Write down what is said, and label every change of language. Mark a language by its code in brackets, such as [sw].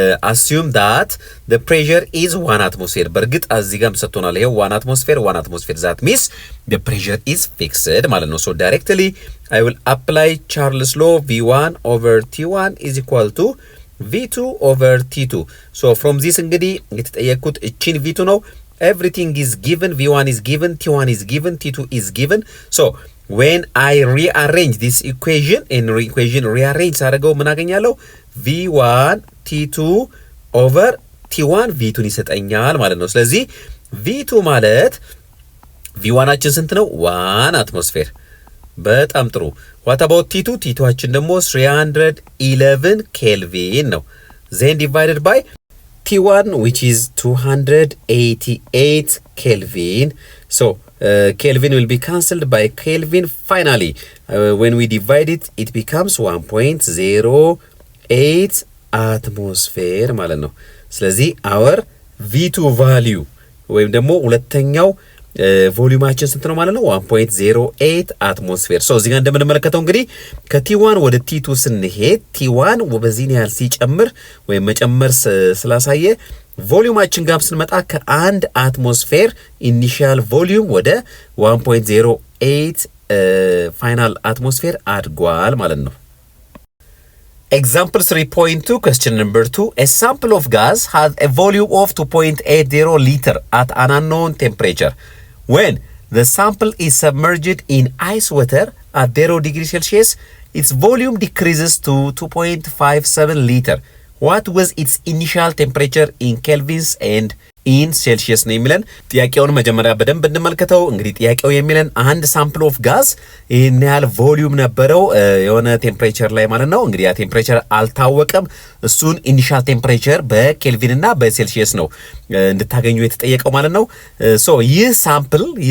[en] assume that the pressure is 1 atmosphere [am] በርግጥ እዚህ ጋርም ሰጥቶናል። ይሄ [en] 1 atmosphere that means the pressure is fixed [am] ማለት ነው። [en] so directly I will apply Charles law V1 over T1 is equal to V2 over T2 so from this [am] እንግዲህ የተጠየቁት እቺን [en] V2 ነው። everything is given, V1 is given, T1 is given, T2 is given. So when I rearrange this equation rearrange [am] አደረገው ምን አገኛለሁ? V1 T2 over T1 V2 ይሰጠኛል ማለት ነው። ስለዚህ V2 ማለት V1አችን ስንት ነው? [en] 1 atmosphere [am] በጣም ጥሩ። [en] what about T2? [am] T2አችን ደግሞ 311 ኬልቪን ነው። [en] then divided by T1 which is 288 Kelvin. So Kelvin will be cancelled by Kelvin. Finally, when we divide it, it becomes 1.08 atmosphere [am] ማለት ነው። ስለዚህ [en] our V2 value [am] ወይም ደግሞ ሁለተኛው ቮሊዩማችን ስንት ነው ማለት ነው? 1.08 አትሞስፌር። ሶ እዚህ ጋር እንደምንመለከተው እንግዲህ ከቲ1 ወደ ቲ2 ስንሄድ ቲ1 በዚህን ያህል ሲጨምር ወይም መጨመር ስላሳየ ቮሊዩማችን ጋር ስንመጣ ከ1 አትሞስፌር ኢኒሺያል ቮሊዩም ወደ 1.08 ፋይናል አትሞስፌር አድጓል ማለት ነው። [en] Example 3.2, question number 2. A sample of gas has a volume of 2.80 liter at an unknown temperature. When the sample is submerged in ice water at 0 degrees Celsius, its volume decreases to 2.57 liter. What was its initial temperature in kelvins and in [am] ሴልሺየስ ነው የሚለን። ጥያቄውን መጀመሪያ በደንብ እንመልከተው። እንግዲህ ጥያቄው የሚለን አንድ ሳምፕል ኦፍ ጋዝ ይህን ያህል ቮሊዩም ነበረው የሆነ ቴምፕሬቸር ላይ ማለት ነው። እንግዲህ ያ ቴምፕሬቸር አልታወቀም። እሱን ኢኒሻል ቴምፕሬቸር በኬልቪን እና በሴልሺየስ ነው እንድታገኙ የተጠየቀው ማለት ነው። ሶ ይህ ሳምፕል